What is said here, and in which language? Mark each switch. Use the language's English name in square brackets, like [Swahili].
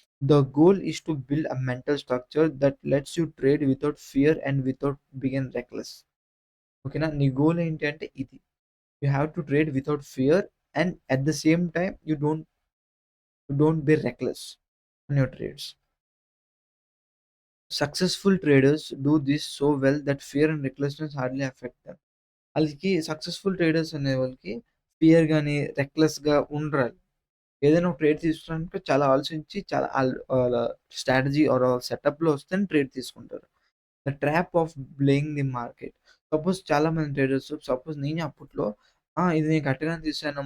[English] The goal is to build a mental structure that let's you trade without fear and without begin reckless. ఓకేనా? [Telugu] నీ goal ఏంటి అంటే ఇది. [English] You have to trade without fear and at the same time you don't be reckless in your trades. Successful traders do this so well that fear and recklessness hardly affect them. [Telugu] ఆళ్ళకి successful traders అనే వాళ్ళకి fear గాని, రెక్లెస్‌గా ఉండరు. ఏదైనా ఒక trade తీసుకోవడానికి చాలా ఆలోచించి చాలా ఆళ్ళ స్ట్రాటజీ ఆర్ సెటప్‌లో వస్తేనే ట్రేడ్ తీసుకుంటారు. [English] The trap of blaming the market. [Telugu] Suppose చాలామంది ట్రేడర్స్ సపోజ్ నేనే అప్పట్లో ఇది నేను కరెక్ట్‌గానే తీశాను.